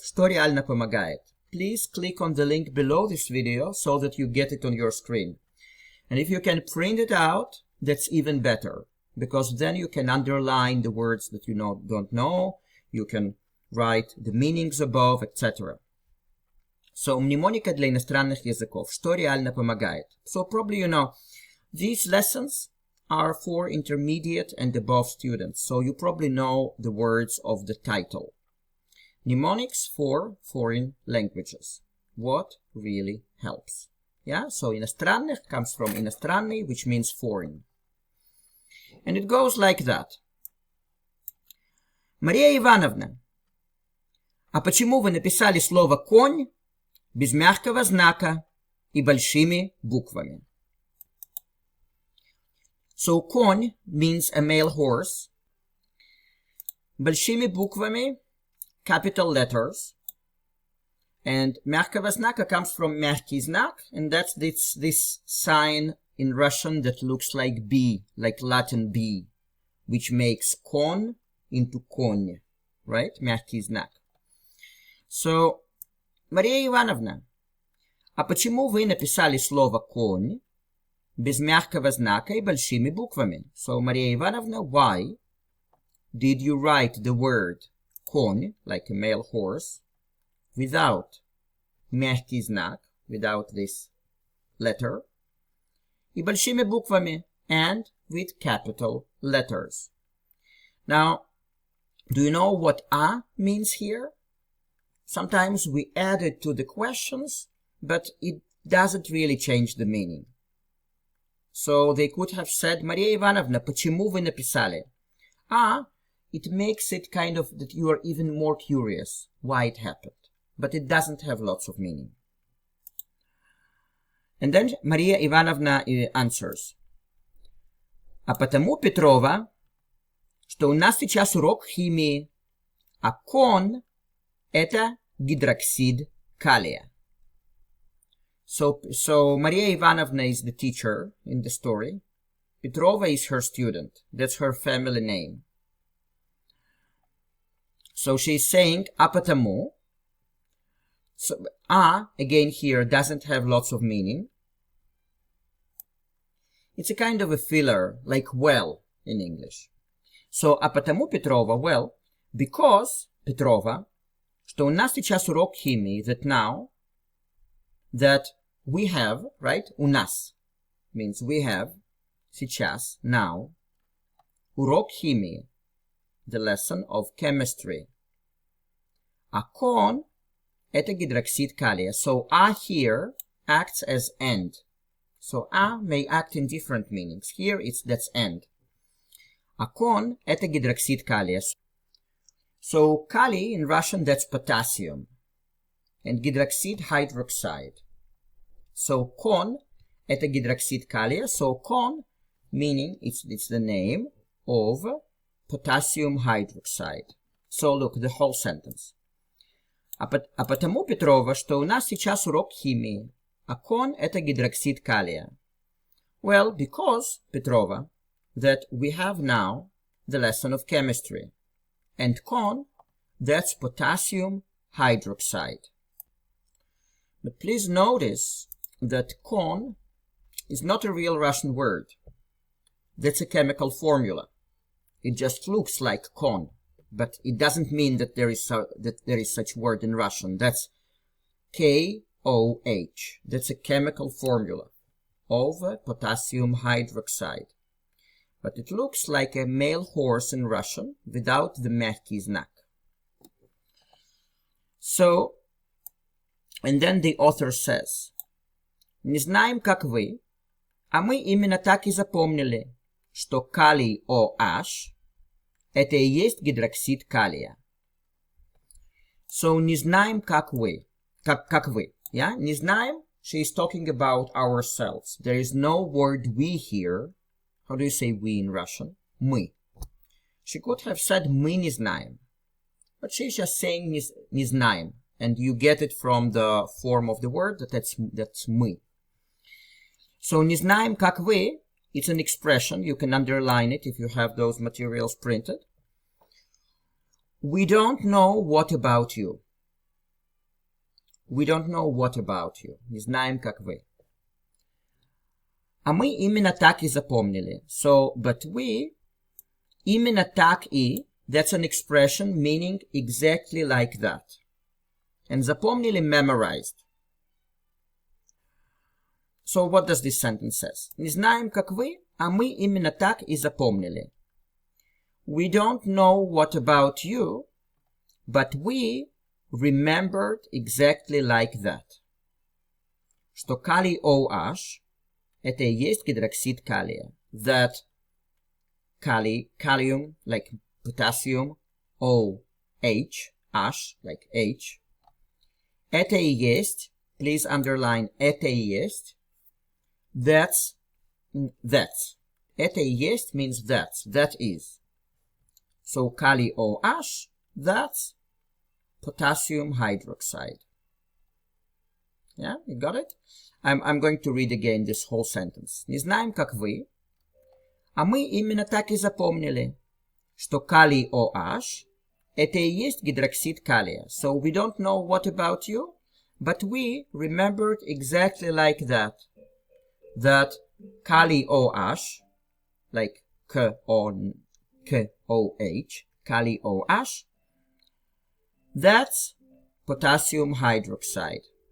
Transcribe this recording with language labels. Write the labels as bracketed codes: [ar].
[ru] Что реально помогает». [en] Please click on the link below this video so that you get it on your screen. And if you can print it out, that's even better, because then you can underline the words that you don't know, you can write the meanings above, etc. So, [ru] «Мнемоника для иностранных языков. Что реально помогает». [en] So probably you know, these lessons are for intermediate and above students, so you probably know the words of the title. Mnemonics for foreign languages. What really helps? Yeah, so иностранных comes from иностранный, which means foreign. And it goes like that. [ru] Мария Ивановна, а почему вы написали слово «конь» без мягкого знака и большими буквами? [en] So конь means a male horse. [ru] Большими буквами, [en] capital letters. And [ru] мягкого знака [en] comes from [ru] мягкий знак, [en] and that's this sign in Russian that looks like B, like Latin B, which makes kon into конь, right? [ru] Мягкий знак. [en] So, [ru] Мария Ивановна, а почему вы написали слово конь без мягкого знака и большими буквами? [en] So, Maria Ivanovna, why did you write the word конь, like a male horse, without [ru] мягкий знак, [en] without this letter, [ru] и большими буквами, [en] and with capital letters? Now, do you know what «а» means here? Sometimes we add it to the questions, but it doesn't really change the meaning. So they could have said, Maria Ivanovna, [ru] почему вы написали? [en] «А», it makes it kind of that you are even more curious why it happened. But it doesn't have lots of meaning. And then Maria Ivanovna answers. [ru] А потому, Петрова, что у нас сейчас урок химии, а кон – это гидроксид калия. [en] So Maria Ivanovna is the teacher in the story. Petrova is her student. That's her family name. So she's saying, [ru] а потому. [en] So, «а», again here, doesn't have lots of meaning. It's a kind of a filler, like well in English. So, [ru] а потому, [en] Petrova, well, because, Petrova, [ru] что у нас сейчас урок химии, [en] that now, that we have, right, [ru] у нас, [en] means we have, сейчас, now, [ru] урок химии, [en] the lesson of chemistry. [ru] А кон – это гидроксид калия. [en] So, «а» here acts as and. So, «а» may act in different meanings. Here, that's and. [ru] А кон – это гидроксид калия. [en] So, kali in Russian, that's potassium. And гидроксид – hydroxide. [ru] So, кон – это гидроксид калия. [en] So, кон, meaning it's the name of potassium hydroxide. So, look, the whole sentence. [ru] А потому, Петрова, что у нас сейчас урок химии, а кон – это гидроксид калия. [en] Well, because, Petrova, that we have now the lesson of chemistry. And con, that's potassium hydroxide. But please notice that con is not a real Russian word. That's a chemical formula. It just looks like con. But it doesn't mean that there is such word in Russian. That's KOH. That's a chemical formula of potassium hydroxide. But it looks like a male horse in Russian without the мягкий знак. So, and then the author says, [ru] не знаем, как вы, а мы именно так и запомнили, что калий OH это и есть гидроксид калия. [en] So, [ru] не знаем, как вы. [en] Yeah, [ru] не знаем, [en] she is talking about ourselves. There is no word we here. How do you say we in Russian? [ru] Мы. [en] She could have said [ru] мы не знаем. [en] But she's just saying [ru] не знаем. [en] And you get it from the form of the word that's мы. So [ru] не знаем как вы, [en] it's an expression. You can underline it if you have those materials printed. We don't know what about you. We don't know what about you. [ru] Не знаем как вы. А мы именно так и запомнили. [en] So, but we, [ru] именно так и, [en] that's an expression meaning exactly like that. And запомнили, memorized. So what does this sentence say? [ru] Не знаем, как вы, а мы именно так и запомнили. [en] We don't know what about you, but we remembered exactly like that. [ru] Что калий OH это и есть гидроксид калия. [en] That kali, kalium, like potassium, OH, H, like H. [ru] Это и есть, [en] please underline, [ru] это и есть. [en] That's. [ru] Это и есть [en] means that's, that is. So kali OH, that's potassium hydroxide. Yeah, you got it? I'm going to read again this whole sentence. [ru] Не знаем, как вы, а мы именно так и запомнили, что калий OH это и есть гидроксид калия. [en] So we don't know what about you, but we remembered exactly like that. That kali OH, like KOH, kali OH, that's potassium hydroxide.